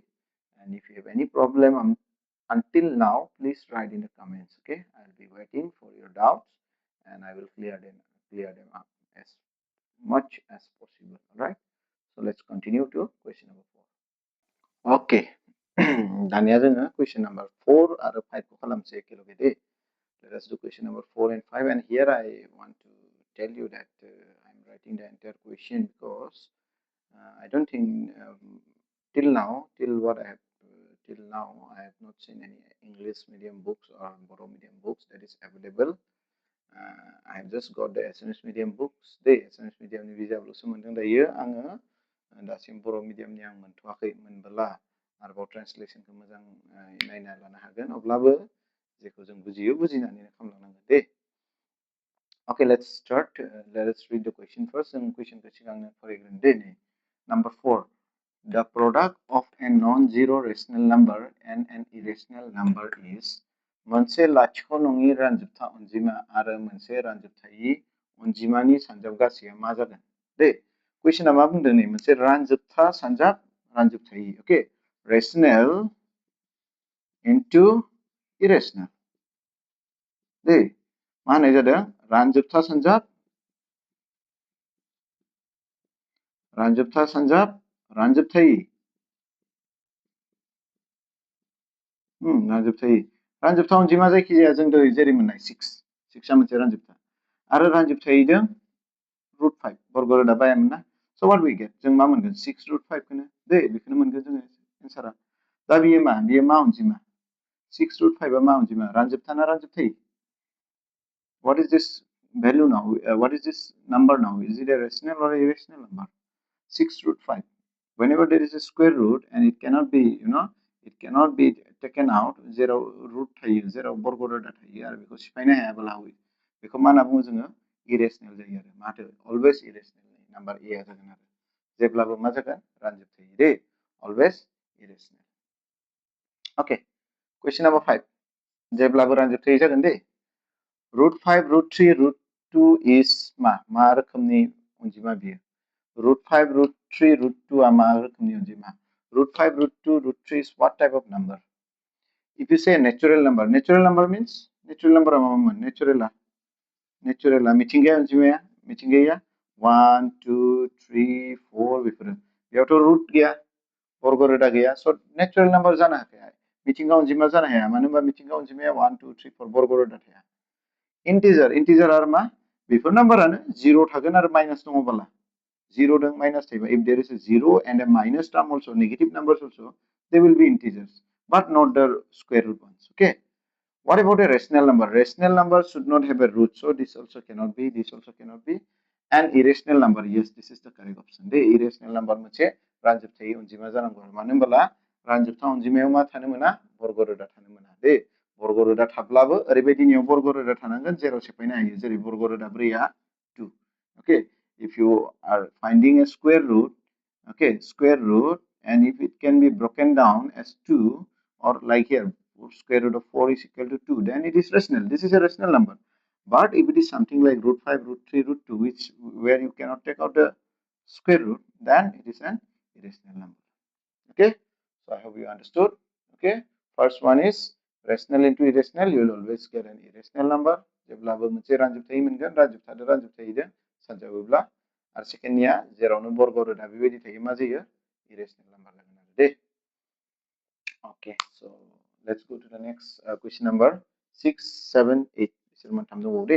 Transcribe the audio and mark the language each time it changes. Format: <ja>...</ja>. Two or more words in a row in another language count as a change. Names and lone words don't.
<en>And if you have any problem until now, please write in the comments. Okay, I'll be waiting for your doubts, and I will clear them up as much as possible. All right. So let's continue to question number 4.</en> <brx>Okay. Dania जोङो</brx> <en>question number 4</en> <brx>आरो 5 खौ खालामसै एखेलगे दे.</brx> <en>Let us do question number 4 and 5. And here I want to tell you that I'm writing the entire question because I don't think till now I have not seen any English medium books or Boro medium books that is available. I have just got the Assamese medium books. The Assamese medium</en> <brx>ni biजाबल'सो मोनदों दायो आङो दासिम बर' मिडियामनि आं मोनथ'वाखै मोनबोला आरोबाव ट्रेन्सलेसनखौ मोजां नायना लानो हागोन अब्लाबो जेखौ जों बुजियो बुजिनानैनो खालामलांनांगोन दे.</brx> <en>Okay, let's start. Let us read the question first.</en> <brx>जों कुइसनखौ सिगांनो फरायग्रोनि दे.</brx> <en>Number 4. The product of a non-zero rational number and an irrational number is</en> <brx>मोनसे लाथिख' नङि रानजोबथा अनजिमा आरो मोनसे रानजोबथायि अनजिमानि सानजाबगासेया मा जागोन दे. कुइसना मा बुंदों नै मोनसे रानजोबथा सानजाब रानजोबथायि.</brx> <en>Okay, rational into irrational दे.</en> <brx>मा होननाय जादों रानजोबथा सानजाब रानजोबथायि रानजोबथायि रानजोबथा अनजिमा जायखिजाया जों जेरै मोननाय 6 मोनसे रानजोबथा आरो रानजोबथायिजों root 5 बर्ग रोदा बायामोन ना.</brx> <en>So what we get</en> <brx>जों मा मोनगोन 6 root 5 खोनो दे बेखौनो मोनगोन जोङो एन्सारा. दा बियो मा अनजिमा 6 root 5 आ मा अनजिमा रानजोबथा ना रानजोबथायि.</brx> <en>What is this value now? What is this number now? Is it a rational or irrational number? 6 root 5. Whenever there is a square root and it cannot be, it cannot be taken out,</en> <brx>0 root थायो 0 बर्ग रोदा थायो आरो बेखौ सिफायनो हायाब्ला बेखौ मा होनना बुङो जोङो irrational जायो आरो माथो</brx> <en>always irrational number</en> <brx>a आ जागोन आरो जेब्लाबो मा जागोन रानजोबथायि दे</brx> <en>always irrational. Okay, question number 5.</en> <brx>जेब्लाबो रानजोबथायि जागोन दे. root 5 root 3 root 2 is मा रोखोमनि अनजिमा बियो. root 5 root 3 root 2 आ मा रोखोमनि अनजिमा.</brx> <en>root 5 root 2 root 3 is what type of number? If you say natural number means natural number</en> <brx>आ मामोन natural मिथिंगाया अनजिमाया मिथिंगाया 1 2 3 4 बेफोरो बेयावथ' root गैया बर्ग रोदा गैया. so</brx> <en>natural number</en> <brx>जानो हाया मिथिंगा अनजिमा जानो हाया मानो होनबा मिथिंगा अनजिमाया 1 2 3 4 बर्ग रोदा थाया.</brx> <en>integer</en> <brx>आरो मा बेफोर नाम्बारानो 0 थागोन आरो माइनास दङबोला 0 दं माइनास थायोबा</brx> <en>if there is a 0 and a minus term also negative numbers also they will be integers but not the square root ones. Okay, what about a rational number? Rational number should not have a root, so this also cannot be, this also cannot be. An irrational number, yes, this is the correct option. The irrational number</en> <brx>मोनसे रानजोबथायि अनजिमा जानांगौ मानो होनबोला रानजोबथा अनजिमायाव मा थानो मोना बर्ग रोदा थानो मोना दे. बर्ग रोदा थाब्लाबो ओरैबायदिनियाव बर्ग रोदा थानांगोन जेराव सेफायनो हायो जेरै बर्ग रोदा 4 आ 2.</brx> <en>ओके, if you are finding a square root, okay, square root, and if it can be broken down as 2, or like here, square root of 4 is equal to 2, then it is rational. This is a rational number. But if it is something like root 5, root 3, root 2, which where you cannot take out the square root, then it is an irrational number. Okay, so I hope you understood. Okay, first one is rational into irrational. You will always get an irrational number.</en> <brx>जेब्लाबो मोनसे रानजोबथाय मोनगोन, रानजोबथादो रानजोबथायजों सानजाबोब्ला, आरो सेकेन्डनिया जेरावनो बर्ग रोदा बेबायदि थायो मा जायो,</brx> <en>irrational number</en> <brx>जागोन आरो दे.</brx> <en>Okay, so let's go to the next question number 6, 7, 8.</en> <brx>बिसोर मोनथाम दंबावो दे.</brx>